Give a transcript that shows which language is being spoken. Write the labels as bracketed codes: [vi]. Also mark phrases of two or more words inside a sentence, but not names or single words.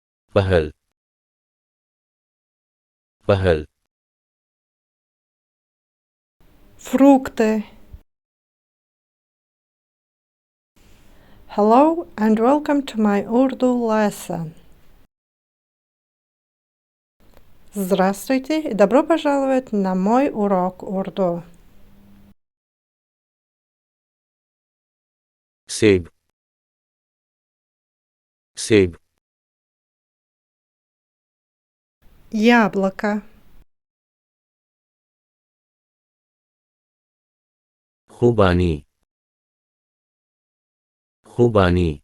[ur] پھل پھل [ru] Фрукты. [en] Hello and welcome to my Urdu lesson. [ru] Здравствуйте и добро пожаловать на мой урок урду. [ur] سیب سیب [ru] Яблоко. [ur] خوبانی خوبانی